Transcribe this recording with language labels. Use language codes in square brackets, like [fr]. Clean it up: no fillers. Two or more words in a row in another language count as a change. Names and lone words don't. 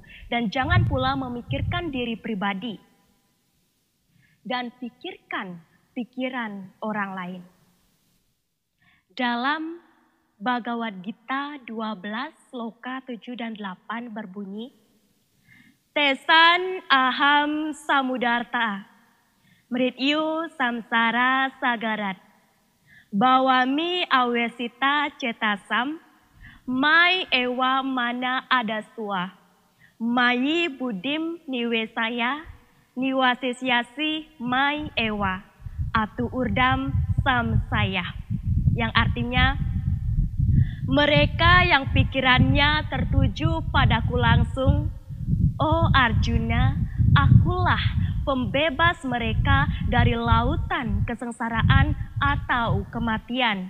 [id] Dan jangan pula memikirkan diri pribadi. Dan pikirkan pikiran orang lain. Dalam Bhagavad Gita 12, sloka 7 dan 8 berbunyi, [sa] Tesan aham samudarta, mrityu samsara sagarat, bawami awesita cetasam, mai ewa mana adastua, mayi budim niwesaya, niwasisyasi mai ewa, atu urdam samsaya. [id] Yang artinya, mereka yang pikirannya tertuju padaku langsung, oh Arjuna, akulah pembebas mereka dari lautan kesengsaraan atau kematian.